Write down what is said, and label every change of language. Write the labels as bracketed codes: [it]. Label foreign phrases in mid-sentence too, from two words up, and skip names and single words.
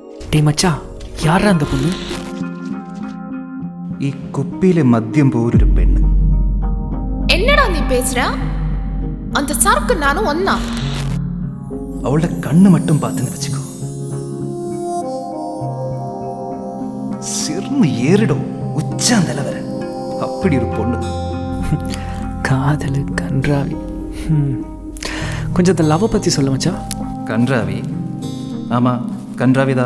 [ta] டேய் மச்சா, யாரா அந்த பொண்ணு? [ml] ഈ കുപ്പിയിലെ മദ്യം പോലൊരു പെണ്ണ്. [ta] என்னடா நீ பேசுற? அந்த சரக்கு நானும் ஒன்னா. [ml] അവളുടെ കണ്ണ് [ta] மட்டும் பார்த்துன்னு வச்சுக்கோ, சிறுன்னு ஏறிடும் உச்சாந்தல வர. அப்படி ஒரு பொண்ணு. காதல் கன்றாவி. கொஞ்சம் அந்த லவ் பற்றி சொல்ல மச்சா. கன்றாவி? ஆமாம், கன்றாவிதா.